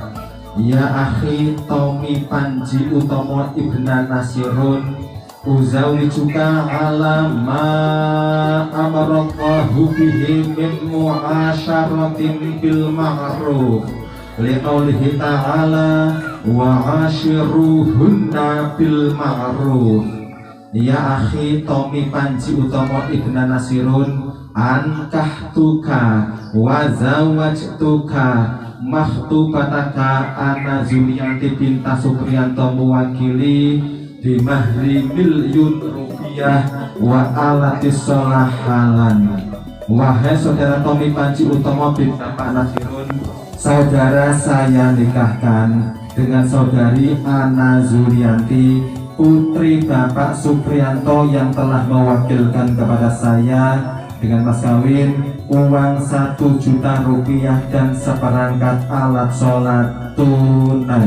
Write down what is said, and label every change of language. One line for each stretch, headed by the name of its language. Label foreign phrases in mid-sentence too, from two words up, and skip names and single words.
Arabic: يا أخي Tommy Panji Utomo ابن Nasirun أزوجك على ما أمر الله به من معاشرة بالمعروف لقوله تعالى وعاشروهن بالمعروف liqaulihi ta'ala wa ashiruhunna bil ma'ruf. Ya akhi Tommy Panji Utomo Ibna Nasirun ankahtuka wa zawajtuka makhtubataka ana Zulianti binta Supriyanto
Indonesian: mewakili di
Arabic: مهر مليون روبية وآلة الصلاة حالا.
Indonesian: Wahai saudara Tommy Panji Utomo bin Bapak Nasirun, saudara saya nikahkan dengan saudari Ana Zulianti putri Bapak Supriyanto yang telah mewakilkan kepada saya dengan mas kawin uang 1 juta rupiah dan seperangkat alat sholat tunai.